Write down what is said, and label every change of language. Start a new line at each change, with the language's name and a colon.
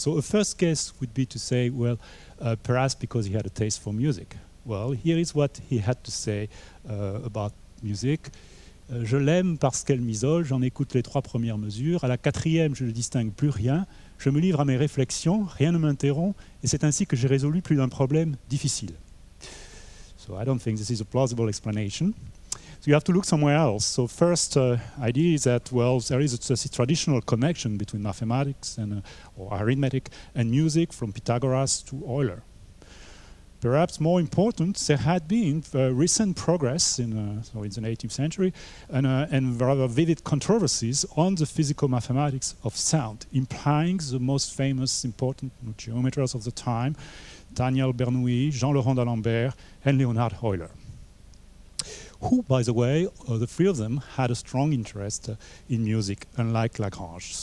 English: So a first guess would be to say, well, perhaps because he had a taste for music. Well, here is what he had to say about music.
French: Je l'aime parce qu'elle m'isole, j'en écoute les 3 premières mesures. À la 4e, je ne distingue plus rien. Je me livre à mes réflexions, rien ne m'interrompt, et c'est ainsi que j'ai résolu plus d'un problème difficile.
English: So I don't think this is a plausible explanation. So you have to look somewhere else. So first idea is that, well, there is a traditional connection between mathematics and or arithmetic and music from Pythagoras to Euler. Perhaps more important, there had been recent progress in the 18th century and rather vivid controversies on the physical mathematics of sound, implying the most famous important geometers of the time, Daniel Bernoulli, Jean-Laurent d'Alembert, and Leonhard Euler, who, by the way, the 3 of them had a strong interest in music, unlike Lagrange.